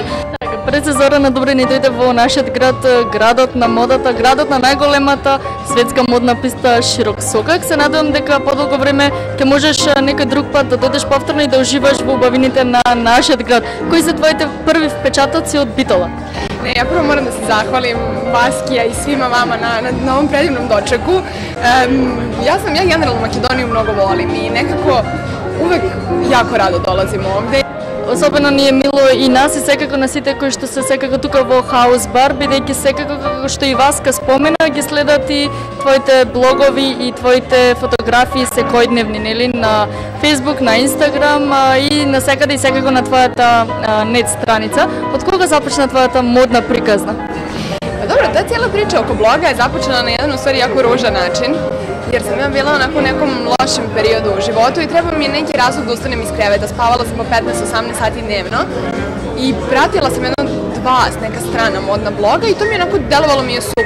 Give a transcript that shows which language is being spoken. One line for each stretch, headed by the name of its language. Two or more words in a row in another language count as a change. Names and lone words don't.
Macedonian: Пред се Зорана добре ни дојде во нашиот град, градот на модата, градот на најголемата светска модна писта Широк сокак. Се надевам дека подолго време ќе можеш некој друг пат да дојдеш повторно и да уживаш во убавините на нашиот град. Кои се твоите први впечатоци од Битола?
Serbian: Ne, ja prvo moram da se zahvalim Vaskija i svima vama na ovom predivnom dočeku. Ja generalno Makedoniju mnogo volim i nekako uvek jako rado dolazim ovde.
Macedonian: Особено ни е мило и нас и секако на сите кои што се секако тука во Хаус Бар, бидејќи секако како што и Васка спомена, ги следат и твоите блогови и твоите фотографии секојдневни, нели, на Facebook, на Instagram и на секаде и секако на твојата нет страница. Од кога започна твојата модна приказна?
Serbian: Dobro, ta cijela priča oko bloga je započela na jedan u stvari jako ružan način, jer sam ja bila onako u nekom lošem periodu u životu i treba mi je neki razlog da ustanem iz kreveta. Spavala sam po 15-18 sati dnevno i pratila sam jedno neka strana modna bloga i to mi je onako delovalo mi je super.